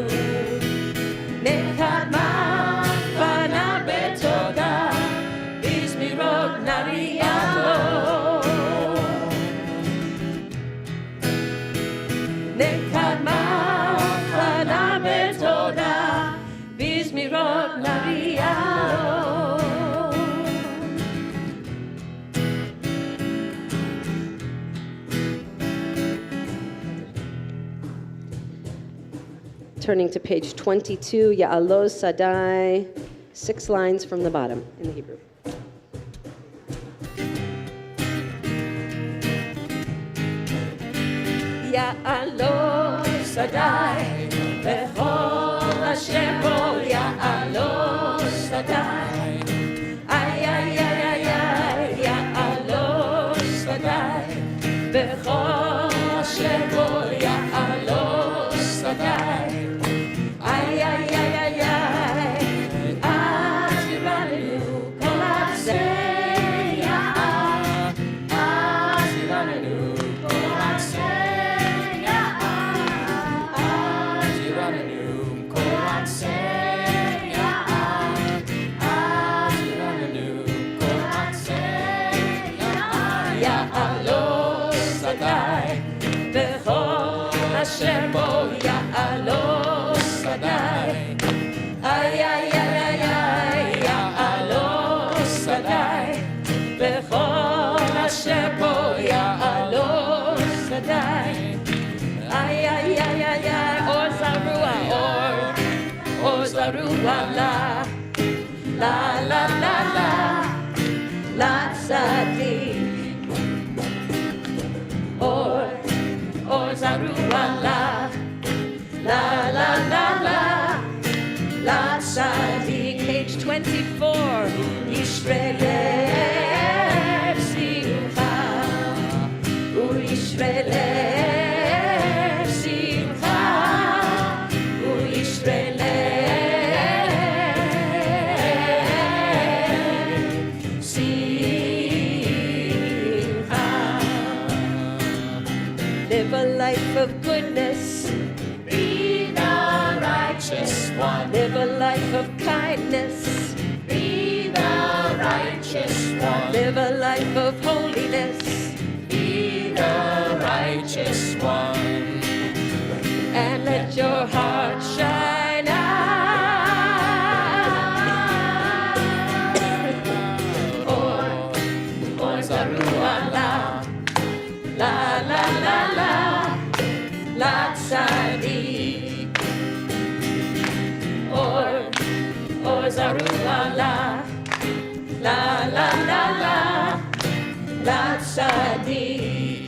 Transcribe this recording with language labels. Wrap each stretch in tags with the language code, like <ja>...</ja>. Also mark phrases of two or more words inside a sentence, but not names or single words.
<he>נקדמה פניו בתודה, בזמירות נריע לו. נקדמה פניו בתודה, בזמירות נריע לו.</he> <en>Turning to page 22, Ya'aloz Sadai, 6 lines from the bottom in the Hebrew.</en> <he>יעלוז שדי, וכל אשר בו יעלוז שדי. Ay, ay, ay, ay, ay, יעלוז שדי, וכל אשר בו יעלוז שדי. אי, אי, אי, אי, אי, אז ירננו כל עצי יער, אז ירננו כל עצי יער, אז ירננו כל עצי יער, אז ירננו כל עצי יער. יעלוז שדי, וכל אשר בו יעלוז שדי. Ay, ay, ay, ay, ay, יעלוז שדי, וכל אשר בו יעלוז שדי. Ay, ay, ay, ay, ay, אור זרוע, אור זרוע, לה, לה, לה, לה, לה, לה, צדיק. אור זרוע, לה, לה, לה, לה, לה, לה, tzadik. Page 24, ישראל שמחה, ישראל שמחה, ישראל שמחה.</he> <en>Live a life of goodness, be the righteous one. Live a life of kindness, be the righteous one. Live a life of holiness, be the righteous one. And let your heart shine out.</en> <he>אור זרוע, לה, לה, לה, לה, לה, לה, צדיק. אור זרוע, לה, לה, לה, לה, לה, לה, tzadik.</he>